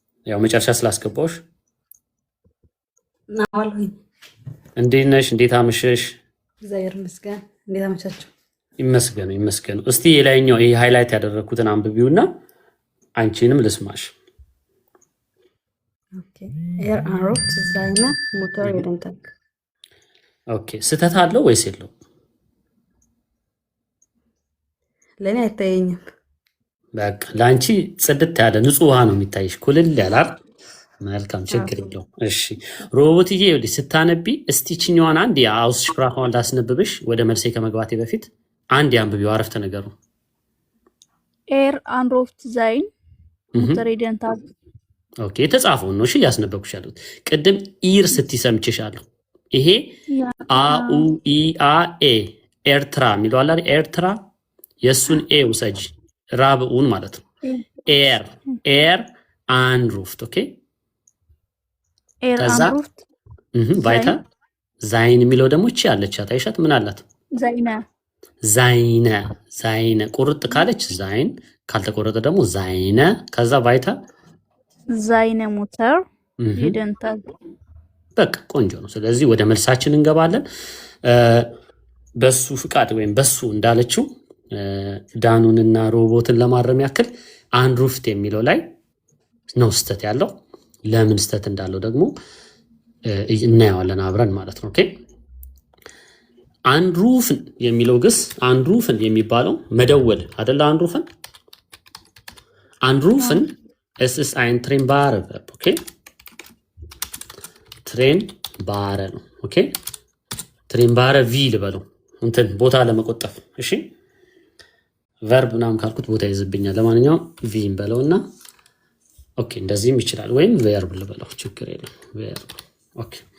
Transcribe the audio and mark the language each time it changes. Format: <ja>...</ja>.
<am>ያው መጨረሻ ስላስገባዎች ናዋልሁኝ እንዴት ነሽ? እንዴት አመሸሽ? እግዚአብሔር ይመስገን። እንዴት አመቻችሁ? ይመስገኑ ይመስገኑ። እስቲ የላይኛው ይሄ ሃይላይት ያደረግኩትን አንብቢውና አንቺንም ልስማሽ።</am> <de>ኦኬ ኤር አንሩፍት seine Mutter jeden Tag</de> <am>ኦኬ ስህተት አለው ወይስ የለው? ለእኔ አይታየኝም። በቃ ለአንቺ ጽድት ያለ ንጹህ ውሃ ነው የሚታይሽ፣ ኩልል ያላር። መልካም ችግር የለው። እሺ ሮቦትዬ ይኸውልሽ ስታነቢ እስቲ ችኛዋን አንድ የአውስስፕራካውን ላስነብብሽ ወደ መልሴ ከመግባቴ በፊት አንድ የአንብቢው አረፍተ ነገሩ።</am> <de>ኤር አንሩፍት sein Mutter jeden Tag</de> <am>ኦኬ የተጻፈውን ነው እሺ እያስነበብኩሽ ያለሁት። ቅድም ኢር ስትሰምችሻለሁ። ይሄ አኡ ኢአ ኤ ኤርትራ የሚለው አለ አይደል? ኤርትራ የእሱን ኤ ውሰጂ፣ ራብኡን ማለት ነው።</am> <de>ኤር አንሩፍት</de> <am>ኦኬ።</am> <de>ኤር</de> <am>ከዛ</am> <de>አንሩፍት</de> <am>ባይታ ዛይን የሚለው ደግሞ እቺ አለቻት አይሻት? ምን አላት? ዛይነ ቁርጥ ካለች ዛይን፣ ካልተቆረጠ ደግሞ ዛይነ። ከዛ ባይታ</am> <de>seine Mutter jeden Tag</de> <am>በቃ ቆንጆ ነው። ስለዚህ ወደ መልሳችን እንገባለን። በሱ ፍቃድ ወይም በሱ እንዳለችው ዳኑንና ሮቦትን ለማረም ያክል አንሩፍት የሚለው ላይ ነው ስተት ያለው። ለምን ስተት እንዳለው ደግሞ እናየዋለን አብረን ማለት ነው። ኦኬ አንሩፍን የሚለው ግስ አንሩፍን የሚባለው መደወል አይደለ?</am> <de>አንሩፍን es ist ein trennbarer Verb.</de> <am>ኦኬ ትሬንባረ ነው። ኦኬ ትሬንባረ ቪ ልበለው እንትን ቦታ ለመቆጠፍ እሺ። ቨርብ ምናምን ካልኩት ቦታ ይዝብኛል። ለማንኛውም ቪ እንበለውና ኦኬ እንደዚህም ይችላል፣ ወይም ቨርብ ልበለው ችግር የለም። ቨርብ ኦኬ።</am>